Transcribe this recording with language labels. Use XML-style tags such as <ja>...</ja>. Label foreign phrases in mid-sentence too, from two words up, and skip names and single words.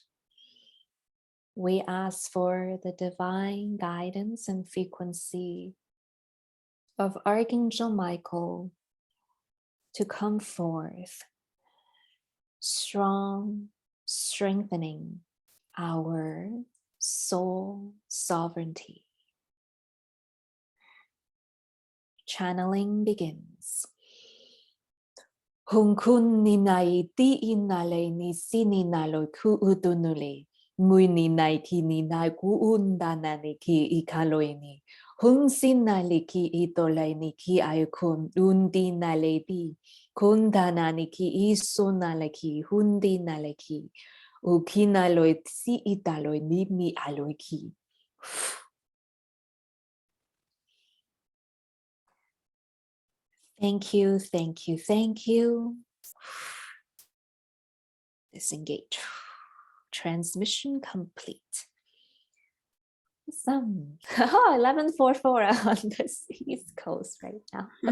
<en>We ask for the divine guidance and frequency of Archangel Michael to come forth, strong, strengthening our soul sovereignty. Channeling begins. Hung kun ni nai ti inale ni sini nalo ku utunule. Mui ni nai ki ni nai ku undana ni ki ikaloini. Hung sin nali ki itolai ni ki ayukun undi nale bi. Kundana ni ki iso nale ki hundi nale ki. Ukinaloi si italoi ni mi aloi ki. Thank you, thank you, thank you. Disengage. Transmission complete. Some 11:44 on the East Coast right now.</en>